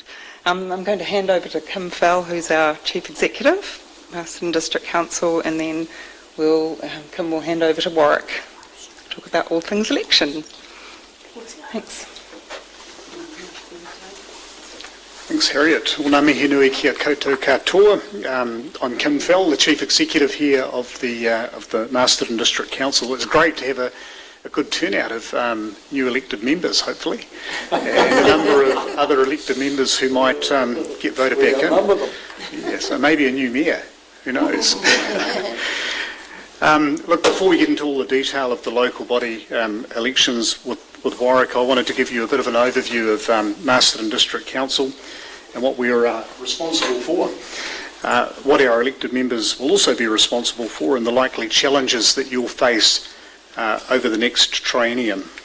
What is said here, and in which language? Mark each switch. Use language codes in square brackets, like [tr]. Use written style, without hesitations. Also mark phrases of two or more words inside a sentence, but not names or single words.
[en] I'm going to hand over to Kim Fell, who's our Chief Executive, Masterton District Council, and then Kim will hand over to Warwick to talk about all things election. Thanks. Thanks, Harriet. [mi] Ngā mihi nui kia koutou katoa. [en] I'm Kim Fell, the Chief Executive here of the Masterton District Council. It's great to have a good turnout of new elected members, hopefully, and a number of other elected members who might get voted back in. Yeah, so maybe a new mayor, who knows. Look, before we get into all the detail of the local body elections with Warwick, I wanted to give you a bit of an overview of Masterton District Council and what we are responsible for, what our elected members will also be responsible for, and the likely challenges that you'll face over the next triennium.